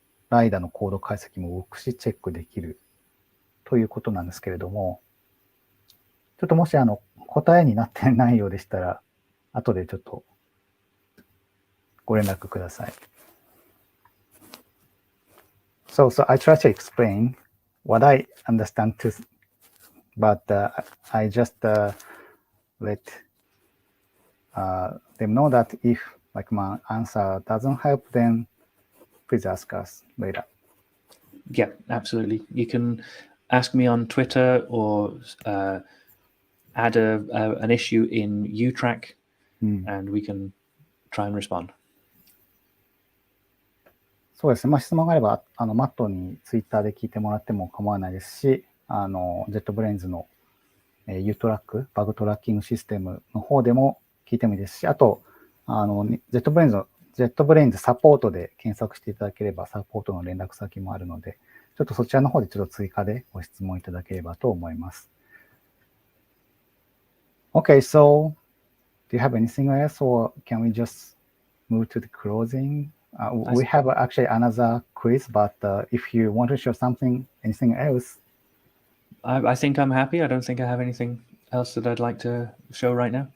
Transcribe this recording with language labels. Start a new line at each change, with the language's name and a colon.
Japanese: ライダーのコード解析も動くし、チェックできるということなんですけれども、ちょっともし答えになってないようでしたら、後でちょっとご連絡ください。
English: So I try to explain what I understand too, but I just let them know that if like my answer doesn't help, then please ask us later. Yeah, absolutely. You can ask me on Twitter or add an issue in UTrack, and we can try and respond.
Japanese: そうですね。質問があれば、マットにツイッターで聞いてもらっても構わないですし、JetBrains の、UTrack、バグトラッキングシステムの方でも聞いてもいいですし、あと、JetBrains サポートで検索していただければ、サポートの連絡先もあるので、ちょっとそちらの方でちょっと追加でご質問いただければと思います。
English: Okay, so, do you have anything else, or can we just move to the closing? We have actually another quiz, but if you want to show anything else. I think I'm happy. I don't think I have anything else that I'd like to show right now.